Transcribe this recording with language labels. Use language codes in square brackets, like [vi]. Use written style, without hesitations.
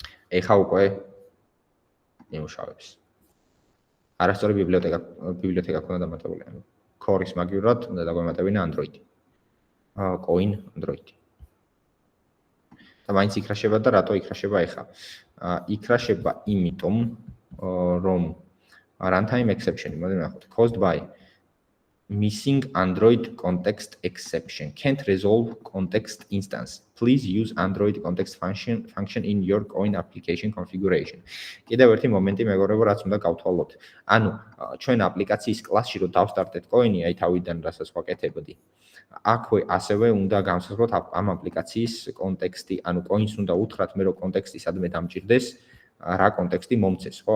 [ka] ეხა უკვე იმუშავებს. არასწორი ბიბლიოთეკა ქონდა დამატებული. Core-ის მაგივრად უნდა დაგვემატებინა Android. Coin Android. და მაინც იქრაშება და რატო იქრაშება ეხა? იქრაშება იმიტომ, რომ [en] runtime exception, [ka] მოდი ნახოთ, [en] caused by missing Android context exception. Can't resolve context instance. Please use Android context function in your coin application configuration. [ka] კიდევ ერთი მომენტი მეგობრებო, რაც უნდა გავთვალოთ. ანუ ჩვენ აპლიკაციის კლასში რო დავსტარტეთ coin-ი, აი თავიდან რასაც ვაკეთებდი. აქვე ასევე უნდა განსაზღვროთ ამ აპლიკაციის კონტექსტი, ანუ coins უნდა უთხრათ მე რომ კონტექსტი სადმე დამჭირდეს, რა კონტექსტი მომცეს, ხო?